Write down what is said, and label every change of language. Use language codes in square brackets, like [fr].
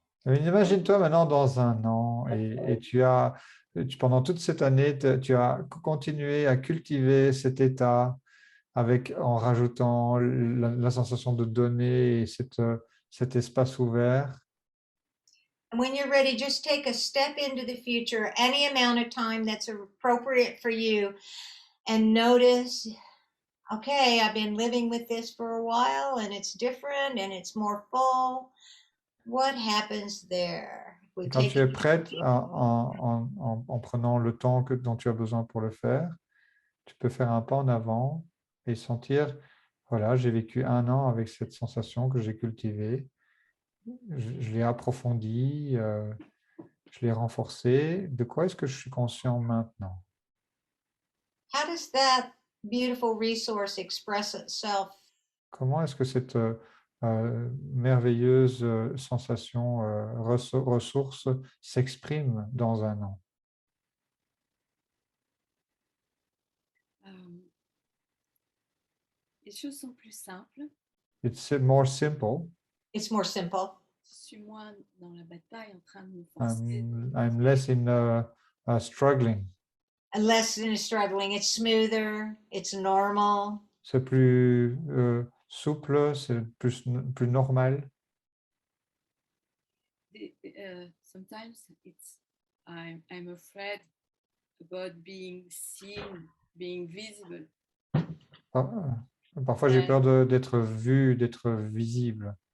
[fr] Imagine-toi maintenant dans un an et pendant toute cette année, tu as continué à cultiver cet état en rajoutant la sensation de donner et cet espace ouvert. [en] And when you're ready, just take a step into the future, any amount of time that's appropriate for you, and notice, okay, I've been living with this for a while and it's different and it's more full. What happens there? [fr] Quand tu es prête, en prenant le temps dont tu as besoin pour le faire, tu peux faire un pas en avant et sentir, voilà, j'ai vécu 1 an avec cette sensation que j'ai cultivée. Je l'ai approfondie, je l'ai renforcée. De quoi est-ce que je suis conscient maintenant? [en] How does that beautiful resource express itself? [fr] Comment est-ce que cette merveilleuse sensation, ressource s'exprime dans un an? Les choses sont plus simples. [en] It's more simple. It's more simple. [fr] Je suis moins dans la bataille en train de me forcer. [en] I'm less in struggling. Less than struggling. It's smoother. It's normal. [fr] C'est plus souple, c'est plus normal. [en] Sometimes I'm afraid about being seen, being visible. [fr] Parfois, j'ai peur d'être vu, d'être visible.